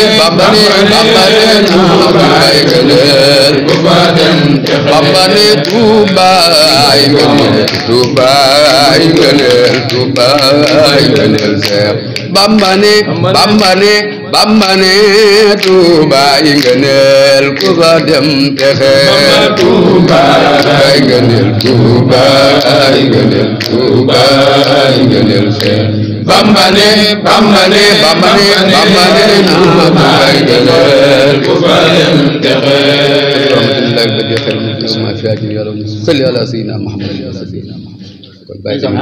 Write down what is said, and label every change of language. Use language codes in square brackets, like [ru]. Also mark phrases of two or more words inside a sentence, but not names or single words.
[wo] yi ngëneel Tuuba dem texe bambane Tuuba yi ngëneel Tuuba yi ngëneel Tuuba yi ngëneel Seex bambane Tuuba yi ngëneel ku fa dem texe Tuuba yi ngëneel Tuuba yi ngëneel Tuuba yi ngëneel Seex bambane Tuuba yi ngëneel ku fa dem texe [ar] rahmatullahi badi [wo] xel ma fi ajin [ar] ya rabbi salli ala sayyidina Muhammad [wo] kon bàyyi